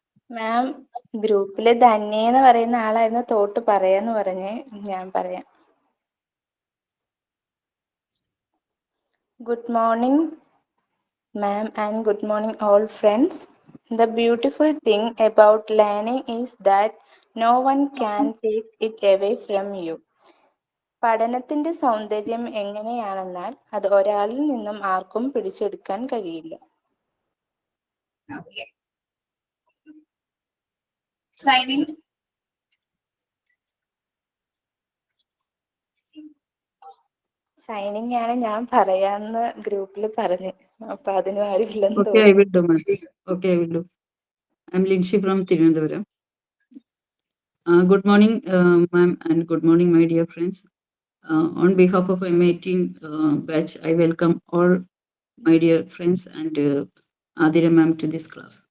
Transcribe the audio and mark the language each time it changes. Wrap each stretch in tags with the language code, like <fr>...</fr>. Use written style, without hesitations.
<ml>മാം, ഗ്രൂപ്പില് ധന്യ എന്ന് പറയുന്ന ആളായിരുന്നു തോട്ട് പറയാന്ന് പറഞ്ഞ്, ഞാൻ പറയാം.</ml> <en>Good morning ma'am and good morning all friends. The beautiful thing about learning is that no one can take it away from you.</en> <ml>പഠനത്തിന്റെ സൗന്ദര്യം എങ്ങനെയാണെന്നാൽ അത് ഒരാളിൽ നിന്നും ആർക്കും പിടിച്ചെടുക്കാൻ കഴിയില്ല.</ml> <en>Okay. Signing.</en> <ml>സൈനിങ് ആണ് ഞാൻ പറയാന്ന് ഗ്രൂപ്പിൽ പറഞ്ഞു, അപ്പൊ അതിന് ആരും ഇല്ലെന്ന്</ml> <en>Okay, I will</en> <ml>തോന്നുന്നു.</ml> <en>do, ma'am. Okay, I will do. I'm Linshi from Tirunelveli. Good morning, ma'am, and good morning, my dear friends. On behalf of M18 batch, I welcome all my dear friends and Adira ma'am to this class.</en>